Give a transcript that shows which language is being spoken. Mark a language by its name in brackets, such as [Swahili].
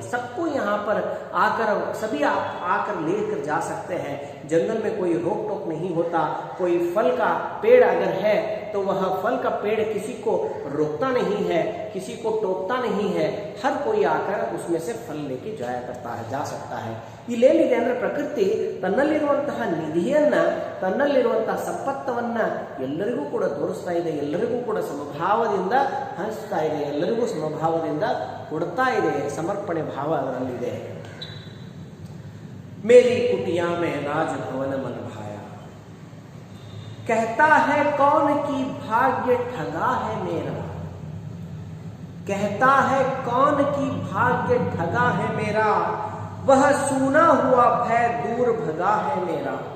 [Hindi] सबको यहाँ पर आकर, सभी आप आकर लेकर जा सकते हैं. जंगल में कोई रोक टोक नहीं होता. कोई फल का पेड़ अगर है तो वह फल का पेड़ किसी को रोकता नहीं है, किसी को टोकता नहीं है. हर कोई आकर उसमें से फल लेके जाया करता है, जा सकता है. [Kannada] ಇಲ್ಲೇನಿದೆ ಅಂದ್ರೆ ಪ್ರಕೃತಿ ತನ್ನಲ್ಲಿರುವಂತಹ ನಿಧಿಯನ್ನ, ತನ್ನಲ್ಲಿರುವಂತಹ ಸಂಪತ್ತವನ್ನ ಎಲ್ಲರಿಗೂ ಕೂಡ ತೋರಿಸ್ತಾ ಇದೆ, ಎಲ್ಲರಿಗೂ ಕೂಡ ಸಮಭಾವದಿಂದ ಹಂಚ್ತಾ ಇದೆ, ಎಲ್ಲರಿಗೂ ಸಮಭಾವದಿಂದ ಕೊಡ್ತಾ ಇದೆ. ಸಮರ್ಪಣೆ ಭಾವ ಅದರಲ್ಲಿದೆ. [Hindi] ಮೇರಿ ಕುಟಿಯಾ ಮೇ ರಾಜಭವನ मन भाया, कहता है कौन की भाग्य ठगा है मेरा, कहता है कौन की भाग्य ठगा है मेरा, वह सूना हुआ भय दूर भगा है मेरा.